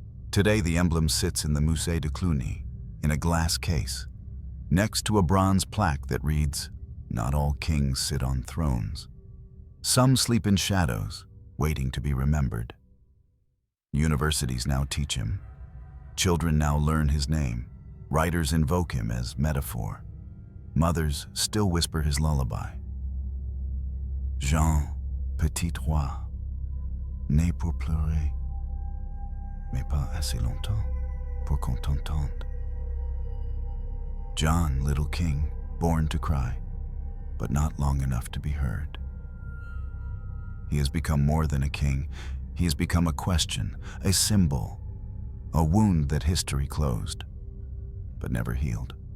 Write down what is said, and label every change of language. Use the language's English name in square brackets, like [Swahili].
[English] Today, the emblem sits in the Musée de Cluny, in a glass case, next to a bronze plaque that reads, "Not all kings sit on thrones. Some sleep in shadows, waiting to be remembered." Universities now teach him. Children now learn his name. Writers invoke him as metaphor. Mothers still whisper his lullaby. [French] Jean, petit roi, né pour pleurer, mais pas assez longtemps pour qu'on t'entende. [English] John, little king, born to cry, but not long enough to be heard. He has become more than a king. He has become a question, a symbol, a wound that history closed, but never healed.